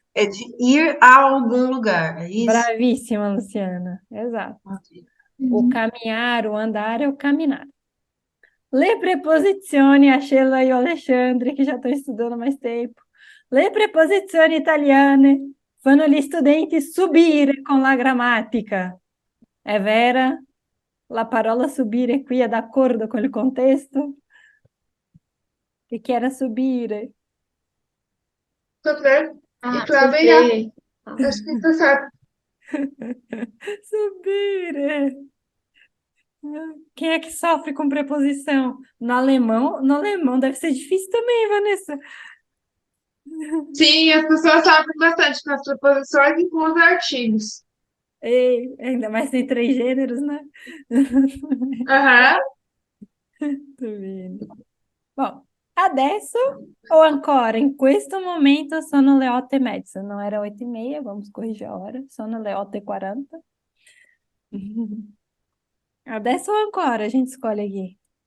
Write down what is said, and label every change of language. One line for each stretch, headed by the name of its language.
Portuguese: É de ir a algum lugar, é isso? Bravíssima, Luciana. Exato. O caminhar, o andar é o caminhar.
Italian: Le preposizioni,
Portuguese: a Sheila e o Alexandre, que já estão estudando há mais tempo.
Italian: Le preposizioni italiane fanno gli studenti subire con la grammatica. È vera? La parola subire qui è d'accordo con il contesto? Che era subire?
Portuguese: Sofrer. Ah, E trabalhar. sofrer. Acho que está certo.
Italian: Subire.
Portuguese: Quem é que sofre com preposição? No alemão deve ser difícil também, Vanessa. Sim, as pessoas sabem bastante com as preposições e com os artigos. Ei, ainda mais tem três gêneros, né? Aham. Tô vendo.
Italian: Bom, adesso o ancora, in questo momento sono le 8:30,
Portuguese: não era 8:30, vamos corrigir a hora,
Italian: sono le 8:40.
Portuguese: Adesso o ancora a gente escolhe aqui.